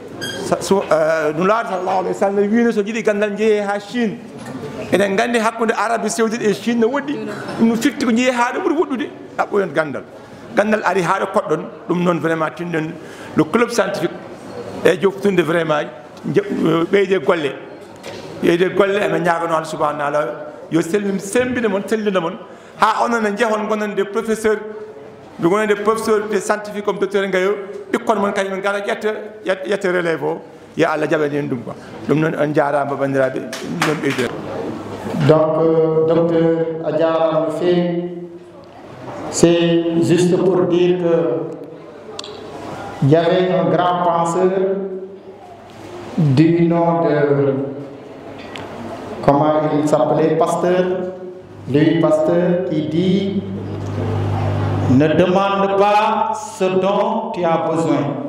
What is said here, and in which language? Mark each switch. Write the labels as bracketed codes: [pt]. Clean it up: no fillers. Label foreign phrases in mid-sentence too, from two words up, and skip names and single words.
[ff] nulaaɗo [ar] صلى الله عليه وسلم [ff] wino so jiiɗi gandal jeehe ha Chine eɗen gandi hakkude Arabie Saoudite e Chine no woɗɗi ɗum no firti ko jeehe ha ɗo ɓuuri woɗɗude ɗaɓɓoyon gandal ari ha ɗo koɗɗon ɗum noon vraiment tinɗen [fr] le club scientifique [ff] e joftude vraiment ɓeyde golle amin ñagono Allah [ar] سبحانه وتعالى [ff] yo sembina moon sellina moon ha onon e jehon gonande professeur ɓe gonande [fr] professeur de scientifique comme docteur [ff] Ngayo ɓikkon moon kañum gara ƴetta relève o yo Allah jaɓani en ɗum quoi ɗum noon on jarama bandiraɓe ɗon ɓeyde [fr] donc docteur [ff] a jarama no fewi [fr] c'est juste pour dire que il y avait un grand penseur du nom de comment il s'appelait Pasteur, Louis Pasteur, qui dit ne demande pas ce dont tu as besoin.